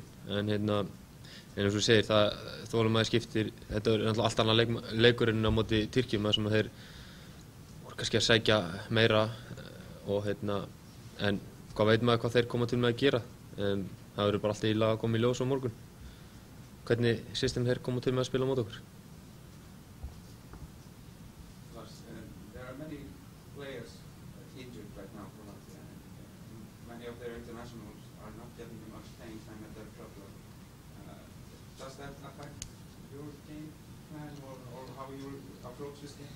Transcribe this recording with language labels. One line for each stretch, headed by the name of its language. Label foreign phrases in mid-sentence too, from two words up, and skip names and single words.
Icelandic: En eins og þú segir, þolinmæði skiptir, þetta er náttúrulega allt annað leikur en á móti Tyrkjum, þar sem þeir voru kannski að sækja meira og en hvað veit maður hvað þeir koma til með að gera. Það verður bara alltaf í lag að koma í ljós á morgun. Hvernig system þeir koma til með að spila á móti okkur?
English: There are many players injured right now for Latvia. Many of their internationals are not getting much playing time at their club level. Does that affect your game plan or how you approach this game?